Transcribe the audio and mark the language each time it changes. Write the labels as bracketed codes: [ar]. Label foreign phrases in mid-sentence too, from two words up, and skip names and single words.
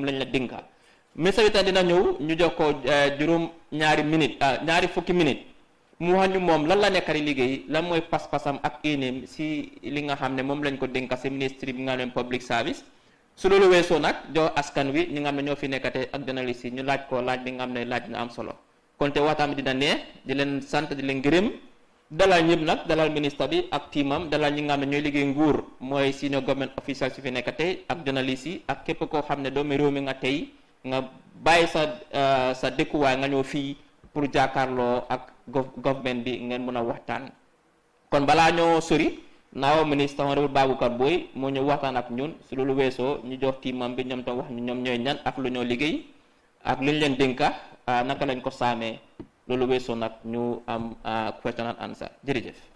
[wo] lañ la dénka ministre bi tan dina ñew ñu jox ko juroom ñaari minute ñaari fukki minute mu wax ñu mom lan la nekkari liggéey lan moy pas-pasam ak enem si li nga xamne mom lañ ko dénka ci ministre bi nga leen [en] public service [wo] su lolu wesso nak jo askan wi ñi nga xamne ño fi nekkate ak journaliste yi ñu laaj ko laaj bi nga xamne laaj na am solo konté watam dina ne di leen sante di leen gërem dalal ñëpp nak dalal ministre bi ak timam dalal ñi nga xamne ñoy liggéey nguur moy [en] senior government official [wo] ci fi nekkate ak journaliste yi ak képp ko xamne doomi réew mi nga tay nga baye sa dekuwaay nga ñoo fi pour jakarlo ak government bi ngeen mëna waxtaan kon bala ñoo sori naaw [fr] ministre honorable [wo] Babukar Boy mo ñu waxtaan ak ñun su lolu wesso ñu jox timam bi ñom tam wax ñu ñom ñoy ñan ak lu ñoo liggéey ak luñ leen dénka naka lañ ko saamee lolu wesso nak ñu am [en] question and answer [wo] jërëjëf